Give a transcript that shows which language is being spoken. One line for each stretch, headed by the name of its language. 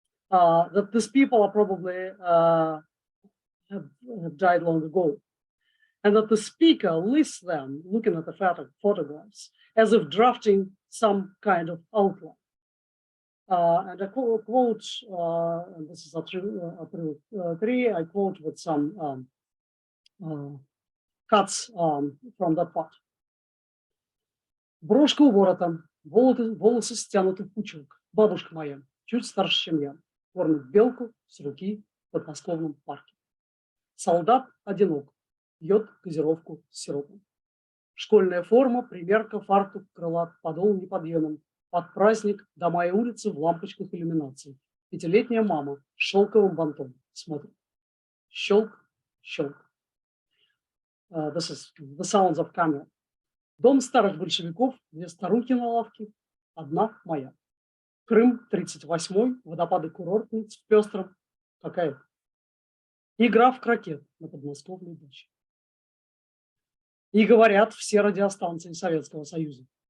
English: That these people are probably have died long ago, and that the speaker lists them looking at the photographs as if drafting some kind of outline. And I quote, and this is April 3, I quote with some cuts from that part.
Russian: Брошка у ворота, волосы стянуты в пучок. Бабушка моя, чуть старше, чем я, кормит белку с руки в подмосковном парке. Солдат одинок, пьет газировку с сиропом. Школьная форма, примерка, фартук, крылат, подол неподъемен. Под праздник дома и улицы в лампочках иллюминации. Пятилетняя мама с шелковым бантом смотрит. Щелк, щелк.
English: This is the sounds of camera.
Russian: Дом старых большевиков, две старухи на лавке, одна моя. Крым, 38-й, водопады курортниц в пестром. Какая? Игра в крокет на подмосковной даче. И говорят все радиостанции Советского Союза.